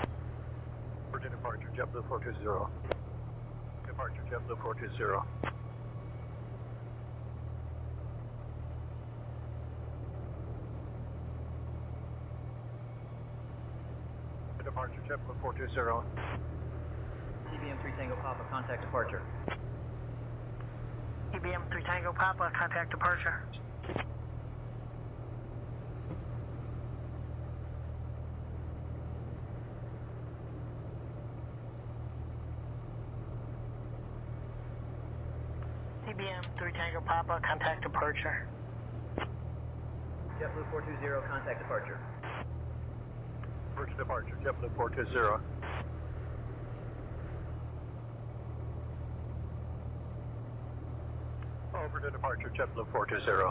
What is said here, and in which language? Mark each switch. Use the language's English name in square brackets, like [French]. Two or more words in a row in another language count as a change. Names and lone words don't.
[English] Over to departure JetBlue 420. Departure JetBlue 420. Departure JetBlue 420. TBM 3 Tango Papa, contact departure. TBM 3 Tango Papa, contact departure. TBM 3 Tango Papa, contact departure. JetBlue 420, contact departure. Approach departure JetBlue 420. Over to departure JetBlue 420.